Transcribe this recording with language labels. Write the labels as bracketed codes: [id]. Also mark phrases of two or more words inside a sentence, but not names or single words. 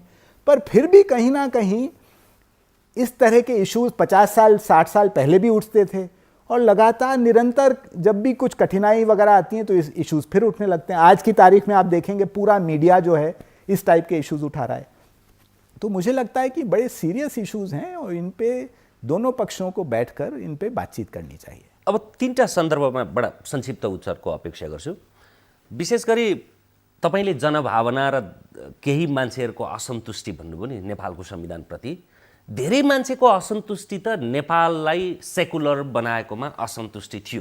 [hi] पर फिर भी कहीं ना कहीं इस तरह के इश्यूज 50 साल 60 साल पहले भी उठते थे, और लगातार निरंतर जब भी कुछ कठिनाई वगैरह आती हैं तो इस इश्यूज फिर उठने लगते हैं। आज की तारीख में आप देखेंगे पूरा मीडिया जो है इस टाइप के इश्यूज उठा रहा है। तो मुझे लगता है कि बड़े [en] serious issues [hi] हैं और इन पे दोनों पक्षों को बैठकर इन पे बातचीत करनी चाहिए। [ne] अब तीनटा सन्दर्भमा बडा संक्षिप्त उत्तरको अपेक्षा गर्छु। विशेष गरी तपाईले जनभावना र केही मान्छेहरूको असन्तुष्टि भन्नुभयो नि नेपालको संविधानप्रति। धेरै मान्छेको असन्तुष्टि त नेपाललाई सेकुलर बनाएकोमा असन्तुष्टि थियो।